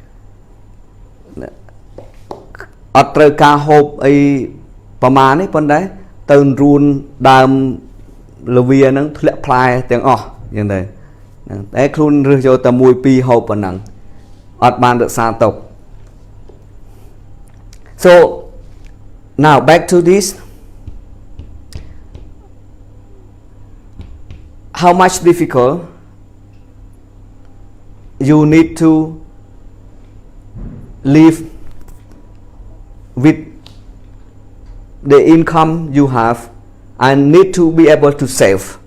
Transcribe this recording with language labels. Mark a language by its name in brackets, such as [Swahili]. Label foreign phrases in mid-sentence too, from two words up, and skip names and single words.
[Khmer] អត់ត្រូវការហូបអីប្រមាណនេះប៉ុន្តែទៅរួនដើមល្វាហ្នឹងធ្លាក់ផ្លែទាំងអស់យ៉ាងទៅតែខ្លួនរើសយកតែមួយពីរហូបប៉ុណ្ណឹងអត់បានរក្សាទុក [English] so now back to this how much difficult you need to live with the income you have and need to be able to save.